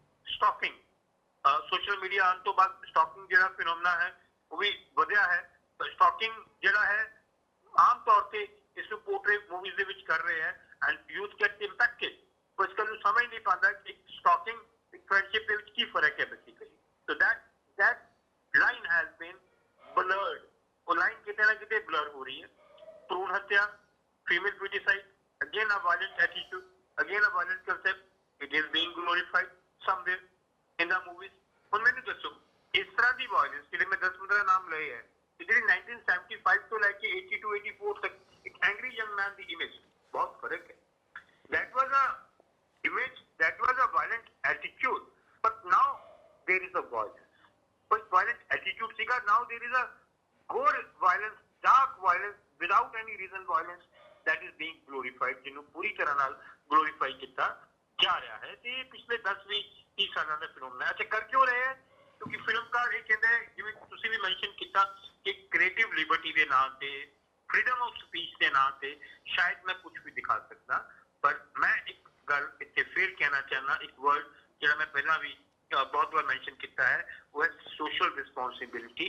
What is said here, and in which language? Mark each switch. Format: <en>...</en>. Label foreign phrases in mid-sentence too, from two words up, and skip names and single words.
<pa>ਸਟਾਕਿੰਗ, ਸੋਸ਼ਲ ਮੀਡੀਆ ਆਉਣ ਤੋਂ ਬਾਅਦ ਸਟਾਕਿੰਗ ਜਿਹੜਾ ਫਿਨੋਮਨਾ ਹੈ ਉਹ ਵੀ ਵਧਿਆ ਹੈ। ਸਟਾਕਿੰਗ ਜਿਹੜਾ ਹੈ ਆਮ ਤੌਰ ਤੇ ਇਸ ਨੂੰ</pa> <en>portray movies</en> <pa>ਦੇ ਵਿੱਚ ਕਰ ਰਹੇ ਹੈ</pa> <en>and youth get impacted.</en> <pa>ਉਹ ਇਸ ਗੱਲ ਨੂੰ ਸਮਝ ਨਹੀਂ ਪਾਉਂਦਾ ਕਿ ਸਟਾਕਿੰਗ ਇੱਕ ਫਰੈਂਡਸ਼ਿਪ ਦੇ ਵਿੱਚ ਕੀ ਫਰਕ ਹੈ ਬੇਸਿਕਲੀ।</pa> <en>ਸੋ that line has been blurred,</en> <pa>ਉਹ ਲਾਈਨ ਕਿਤੇ ਨਾ ਕਿਤੇ ਬਲਰ ਹੋ ਰਹੀ ਹੈ। ਭਰੂਣ ਹੱਤਿਆ,</pa> <en>female beauticide, again a violent attitude, again a violent concept, it is being glorified somewhere in the movies.</en> <pa>ਹੁਣ ਮੈਨੂੰ ਦੱਸੋ ਇਸ ਤਰ੍ਹਾਂ ਦੀ ਵਾਇਲੈਂਸ ਜਿਹੜੇ ਮੈਂ 10-15 ਨਾਮ ਲਏ ਹੈ, ਜਿਹੜੀ 1975 ਤੋਂ ਲੈ ਕੇ 82-84 ਤੱਕ ਇੱਕ</pa> <en>angry young man</en> <pa>ਦੀ ਇਮੇਜ, ਬਹੁਤ ਫਰਕ ਹੈ।</pa> <en>That was a image, that was a violent attitude, but now there is a violence. ਕੋਈ violent attitude ਸੀਗਾ, now there is a gore violence, dark violence, without any reason violence that is being glorified,</en> <pa>ਜਿਹਨੂੰ ਪੂਰੀ ਤਰ੍ਹਾਂ ਨਾਲ glorify ਕੀਤਾ ਜਾ ਰਿਹਾ ਹੈ। ਤੇ ਪਿਛਲੇ 10-20 ਸਾਲਾਂ ਦਾ ਫਿਨੋਮਨਾ। ਅੱਛਾ, ਕਰ ਕਿਉਂ ਰਹੇ ਹੈ? ਕਿਉਂਕਿ ਫਿਲਮਕਾਰ ਇਹ ਕਹਿੰਦਾ ਹੈ, ਜਿਵੇਂ ਤੁਸੀਂ ਵੀ ਮੈਂਸ਼ਨ ਕੀਤਾ, ਕਿ</pa> <en>creative liberty</en> <pa>ਦੇ ਨਾਂ ਤੇ,</pa> <en>freedom of speech</en> <pa>ਦੇ ਨਾਂ ਤੇ ਸ਼ਾਇਦ ਮੈਂ ਕੁਝ ਵੀ ਦਿਖਾ ਸਕਦਾ, ਪਰ ਮੈਂ ਇੱਕ ਗੱਲ ਇੱਥੇ ਫਿਰ ਕਹਿਣਾ ਚਾਹੁੰਦਾ, ਇੱਕ ਵਰਡ ਜਿਹੜਾ ਮੈਂ ਪਹਿਲਾਂ ਵੀ ਬਹੁਤ ਵਾਰ ਮੈਂਸ਼ਨ ਕੀਤਾ ਹੈ, ਉਹ ਹੈ</pa> <en>social responsibility.</en>